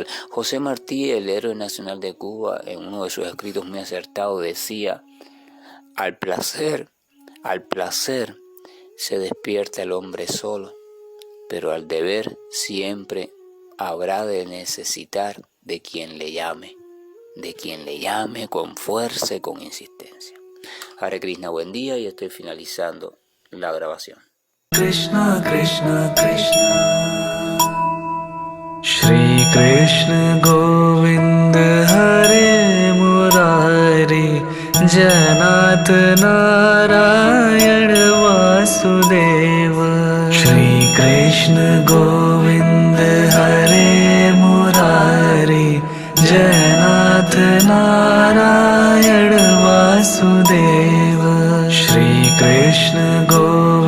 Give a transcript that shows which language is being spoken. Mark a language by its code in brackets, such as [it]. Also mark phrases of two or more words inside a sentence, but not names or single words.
[es] José Martí, el héroe nacional de Cuba, en uno de sus escritos muy acertados decía: al placer se despierta el hombre solo, pero al deber siempre habrá de necesitar de quien le llame con fuerza y con insistencia. Hare Krishna, buen día, y estoy finalizando la grabación. [sa] कृष्ण कृष्ण कृष्ण श्री कृष्ण गोविन्द हरे मुरारी हे नाथ नारायण वासुदेव श्री कृष्ण गोविन्द हरे मुरारी हे नाथ नारायण वासुदेव श्री कृष्ण गोविन्द